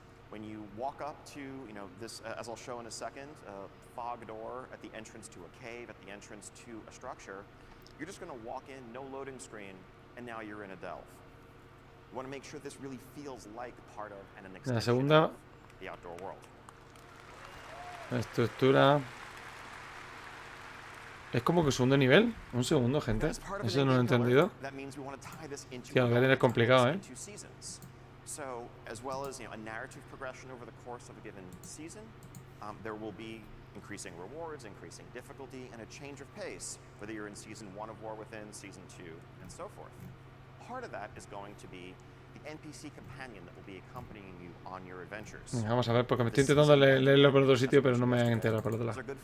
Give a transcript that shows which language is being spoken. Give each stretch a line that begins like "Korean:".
English: When you walk up to, this, as I'll show in a second, a fog door at the entrance to a cave, at the entrance to a structure, you're just going to walk in, no loading screen, and now you're in a delve. You want to make sure this really feels like part of and an extension of the outdoor world.
Spanish: La estructura. ¿Es como que segundo nivel? Un segundo, gente. Eso no lo he entendido. Tío, lo voy a tener complicado, ¿eh?
English: So, as well as a narrative progression over the course of a given season, there will be increasing rewards, increasing difficulty, and a change of pace, whether you're in Season 1 of War Within, Season 2, and so forth. Part of that is going to be the NPC companion that will be accompanying you on your adventures.
Spanish: Vamos a ver, porque me estoy intentando leerlo por otro sitio, pero no me voy a enterar por otro lado.